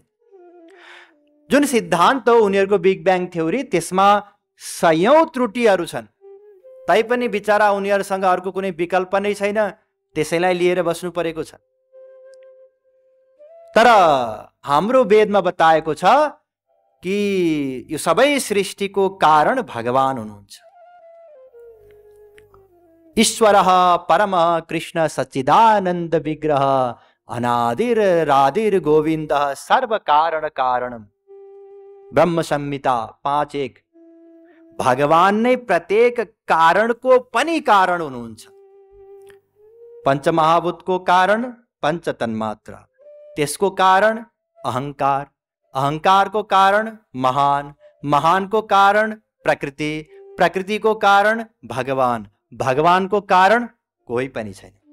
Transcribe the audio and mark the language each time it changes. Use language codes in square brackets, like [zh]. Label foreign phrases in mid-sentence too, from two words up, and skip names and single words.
[ne] जुन सिद्धान्त हो उनीहरूको [en] big bang theory, [ne] त्यसमा सयौं त्रुटिहरू छन्। तैपनि बिचारा उनीहरूसँग अर्को कुनै विकल्प नै छैन, त्यसैलाई लिएर बस्नु परेको छ। तर हाम्रो वेदमा बताएको छ कि यो सबै सृष्टिको कारण भगवान हुनुहुन्छ। [sa] ईश्वरः परमः कृष्ण सच्चिदानंद विग्रह अनादिर रादिर गोविंदः सर्व कारण कारणम। [ne] ब्रह्म संहिता 5:1। भगवान नै प्रत्येक कारणको पनि कारण हुनुहुन्छ। पंचमहाभूतको कारण पंच तन्मात्रा, त्यसको कारण अहंकार, अहंकारको कारण महान, महानको कारण प्रकृति, प्रकृतिको कारण भगवान, भगवानको कारण कोही पनि छैन।